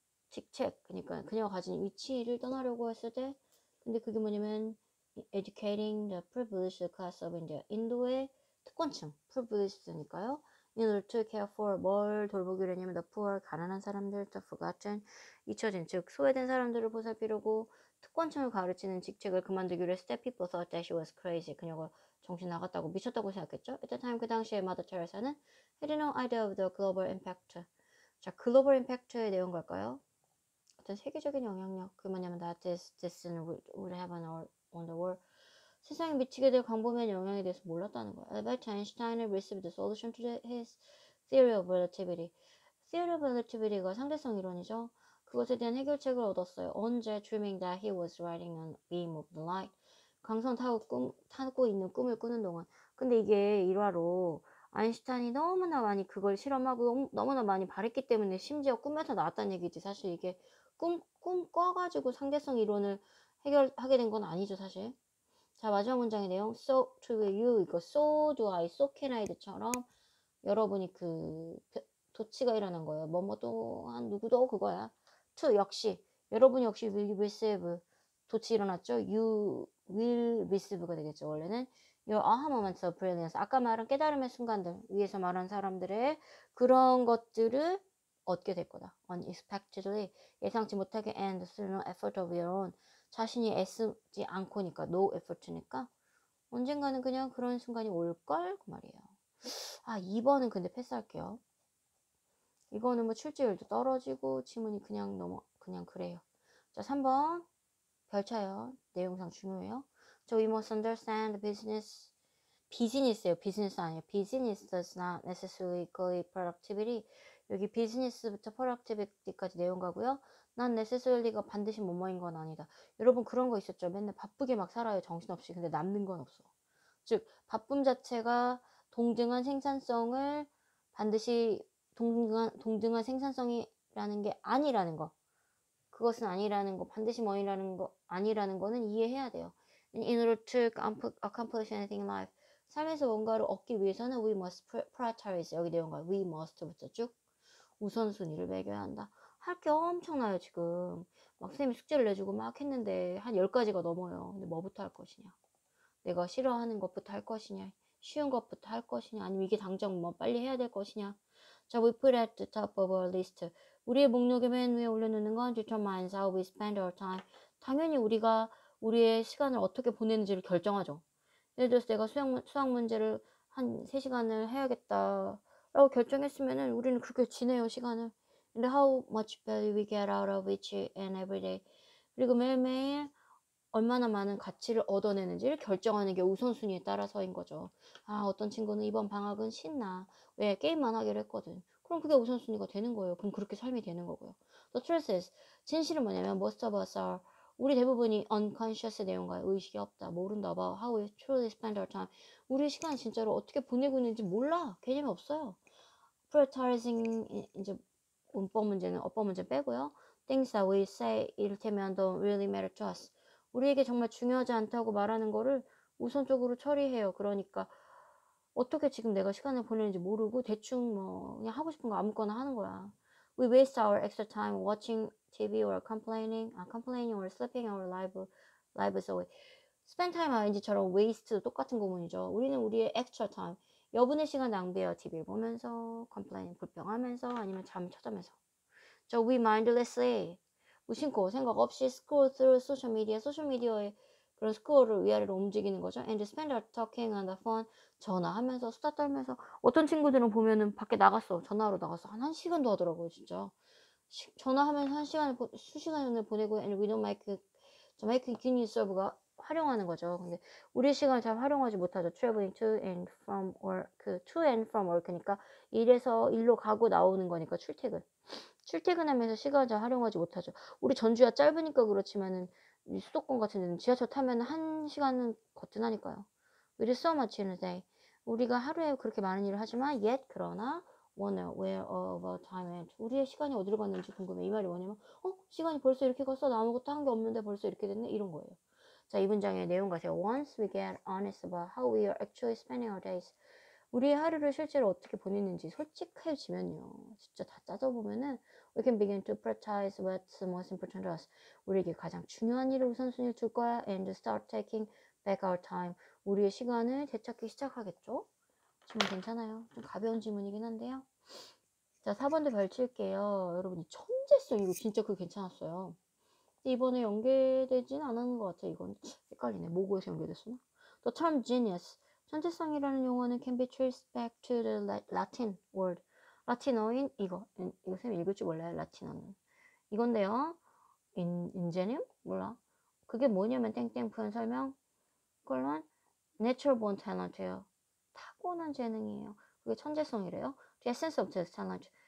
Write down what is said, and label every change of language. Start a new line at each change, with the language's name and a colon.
Korean: 직책, 그러니까 그녀가 가진 위치를 떠나려고 했을 때, 근데 그게 뭐냐면
English: educating the privileged class of India,
Korean: 인도의 특권층, privileged니까요.
English: in order to care for,
Korean: 뭘 돌보기로 했냐면
English: the poor,
Korean: 가난한 사람들,
English: the forgotten,
Korean: 잊혀진, 즉 소외된 사람들을 보살피려고 특권층을 가르치는 직책을 그만두기로 했을 때
English: people thought that she was crazy,
Korean: 그녀가 정신 나갔다고, 미쳤다고 생각했죠.
English: At the time,
Korean: 그 당시에 마더 테레사는
English: had no idea of the global impact.
Korean: 자, 글로벌 임팩트의 내용 갈까요? 어떤 세계적인 영향력, 그 뭐냐면
English: that this would have on the world,
Korean: 세상에 미치게 될 광범위한 영향에 대해서 몰랐다는 거야.
English: Albert Einstein received the solution to his theory of relativity.
Korean: theory of relativity가 상대성 이론이죠. 그것에 대한 해결책을 얻었어요. 언제?
English: dreaming that he was riding on a beam of the light.
Korean: 광선 타고 있는 꿈을 꾸는 동안. 근데 이게 일화로 아인슈타인이 너무나 많이 그걸 실험하고 너무나 많이 바랬기 때문에 심지어 꿈에서 나왔다는 얘기지. 사실 이게 꿈 꿔가지고 상대성 이론을 해결하게 된 건 아니죠, 사실. 자, 마지막 문장의 내용.
English: So to you,
Korean: 이거 so do I, so can I처럼 여러분이 도치가 일어난 거예요. 뭐뭐도 한 누구도 그거야. to, 역시 여러분 역시
English: will receive,
Korean: 도치 일어났죠.
English: you will receive가 되겠죠.
Korean: 원래는
English: your aha moments of brilliance,
Korean: 아까 말한 깨달음의 순간들, 위에서 말한 사람들의 그런 것들을 얻게 될 거다. unexpectedly, 예상치 못하게,
English: and through no effort of your own,
Korean: 자신이 애쓰지 않고니까, no effort니까 언젠가는 그냥 그런 순간이 올걸? 그 말이에요. 아, 2번은 근데 패스할게요. 이거는 뭐 출제율도 떨어지고 지문이 그냥 그래요. 자, 3번 별차요. 내용상 중요해요.
English: 저 we must understand 비즈니스예요.
Korean: 비즈니스 아니에요.
English: Business does not necessarily equal productivity.
Korean: 여기 비즈니스부터 productivity까지 내용 가고요. 난 necessary가 반드시 뭐뭐인 건 아니다. 여러분 그런 거 있었죠. 맨날 바쁘게 막 살아요. 정신없이. 근데 남는 건 없어. 즉 바쁨 자체가 동등한 생산성을 반드시 동등한 생산성이라는 게 아니라는 거. 그것은 아니라는 거, 반드시 뭐라는 거 아니라는 거는 이해해야 돼요.
English: In order to accomplish anything in life,
Korean: 삶에서 뭔가를 얻기 위해서는
English: we must prioritize,
Korean: 여기 내용과 we must부터 쭉 우선순위를 매겨야 한다. 할 게 엄청나요. 지금 막 선생님이 숙제를 내주고 막 했는데 한 10가지가 넘어요. 근데 뭐부터 할 것이냐, 내가 싫어하는 것부터 할 것이냐, 쉬운 것부터 할 것이냐, 아니면 이게 당장 뭐 빨리 해야 될 것이냐.
English: 자, we put at the top of our list.
Korean: 우리의 목록의 맨 위에 올려놓는 건
English: determines how we spend our time.
Korean: 당연히 우리가 우리의 시간을 어떻게 보내는지를 결정하죠. 예를 들어서 내가 수학 문제를 한 3시간을 해야겠다라고 결정했으면은 우리는 그렇게 지내요, 시간을.
English: 근데 how much value we get out of each and every day.
Korean: 그리고 매일매일 얼마나 많은 가치를 얻어내는지를 결정하는 게 우선순위에 따라서인 거죠. 아, 어떤 친구는 이번 방학은 신나. 왜? 게임만 하기로 했거든. 그럼 그게 우선순위가 되는 거예요. 그럼 그렇게 삶이 되는 거고요.
English: The truth is,
Korean: 진실은 뭐냐면
English: most of us are,
Korean: 우리 대부분이
English: unconscious
Korean: 내용과의 의식이 없다. 모른다.
English: about how we truly spend our time.
Korean: 우리 시간 진짜로 어떻게 보내고 있는지 몰라. 개념이 없어요. prioritizing, 이제 문법 문제는 어법 문제 빼고요.
English: Things that we say, 이를테면 don't really matter to us.
Korean: 우리에게 정말 중요하지 않다고 말하는 거를 우선적으로 처리해요. 그러니까 어떻게 지금 내가 시간을 보내는지 모르고 대충 뭐 그냥 하고 싶은 거 아무거나 하는 거야.
English: We waste our extra time watching TV or complaining or sleeping our lives away.
Korean: spend time ing처럼 waste 똑같은 구문이죠. 우리는 우리의 extra time, 여분의 시간 낭비해요. TV를 보면서, complaining 불평하면서, 아니면 잠 찾아면서. 저
English: we mindlessly
Korean: 무심코 생각 없이
English: scroll through
Korean: 소셜미디어의 그런 스크롤을 위아래로 움직이는 거죠.
English: And spend our talking on the phone,
Korean: 전화하면서 수다 떨면서. 어떤 친구들은 보면은 밖에 나갔어, 전화하러 나갔어, 한 1시간도 하더라고요, 진짜. 전화하면서 수시간을 보내고.
English: And we don't make good use of가
Korean: 활용하는 거죠. 근데 우리 시간을 잘 활용하지 못하죠.
English: traveling to and from work,
Korean: to and from work니까 일로 가고 나오는 거니까 출퇴근하면서 시간을 잘 활용하지 못하죠. 우리 전주가 짧으니까 그렇지만은 수도권 같은 데는 지하철 타면 1시간은 거뜬하니까요.
English: We do so much in a day.
Korean: 우리가 하루에 그렇게 많은 일을 하지만
English: yet
Korean: 그러나
English: wonder where all our time went.
Korean: 우리의 시간이 어디로 갔는지 궁금해. 이 말이 뭐냐면 시간이 벌써 이렇게 갔어. 나 아무것도 한 게 없는데 벌써 이렇게 됐네. 이런 거예요. 자, 이 문장의 내용 가세요.
English: Once we get honest about how we are actually spending our days.
Korean: 우리의 하루를 실제로 어떻게 보냈는지 솔직해지면요. 진짜 다 따져보면은
English: we can begin to prioritize what's most important to us.
Korean: 우리에게 가장 중요한 일을 우선순위를 줄 거야.
English: And start taking back our time.
Korean: 우리의 시간을 되찾기 시작하겠죠? 질문 괜찮아요? 좀 가벼운 질문이긴 한데요. 자, 4번도 별칠게요. 여러분, 이 천재성, 이거 진짜 그거 괜찮았어요. 이번에 연계되진 않은 것 같아요. 이건 헷갈리네. 모국에서 연계됐으나?
English: The term genius,
Korean: 천재성이라는 용어는
English: can be traced back to the Latin word.
Korean: 라틴어인 이거 쌤 읽을 줄 몰라요. 라틴어는 이건데요. ingenium? 몰라. 그게 뭐냐면 땡땡 표현 설명 콜론
English: natural born talent
Korean: 예요. 타고난 재능이에요. 그게 천재성이래요.
English: The essence of this talent.